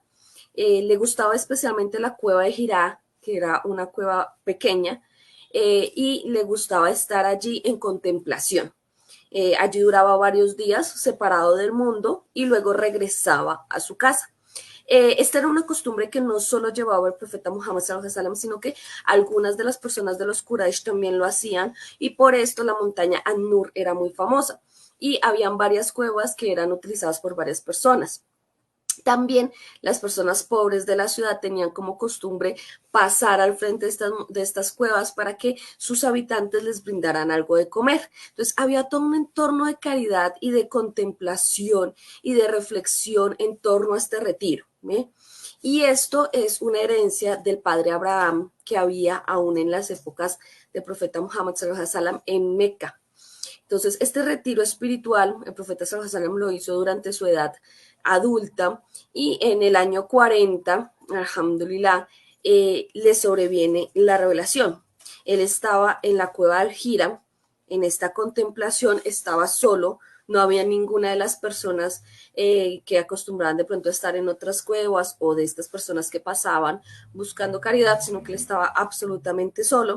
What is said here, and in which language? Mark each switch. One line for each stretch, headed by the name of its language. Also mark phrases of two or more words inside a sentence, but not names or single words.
Spanish: Le gustaba especialmente la cueva de Jirá, que era una cueva pequeña, y le gustaba estar allí en contemplación. Allí duraba varios días separado del mundo y luego regresaba a su casa. Esta era una costumbre que no solo llevaba el profeta Muhammad
Arabic: صلى الله عليه وسلم,
Spanish: sino que algunas de las personas de los Quraysh también lo hacían y por esto la montaña An-Nur era muy famosa y habían varias cuevas que eran utilizadas por varias personas. También las personas pobres de la ciudad tenían como costumbre pasar al frente de estas cuevas para que sus habitantes les brindaran algo de comer. Entonces había todo un entorno de caridad y de contemplación y de reflexión en torno a este retiro. ¿Eh? Y esto es una herencia del padre Abraham que había aún en las épocas del profeta Muhammad
Arabic: صلى الله عليه وسلم
Spanish: en Meca. Entonces, este retiro espiritual, el profeta
Arabic: صلى الله عليه وسلم
Spanish: lo hizo durante su edad adulta y en el año 40, alhamdulillah, le sobreviene la revelación. Él estaba en la cueva del Gira, en esta contemplación, estaba solo, no había ninguna de las personas que acostumbraban de pronto a estar en otras cuevas o de estas personas que pasaban buscando caridad, sino que él estaba absolutamente solo.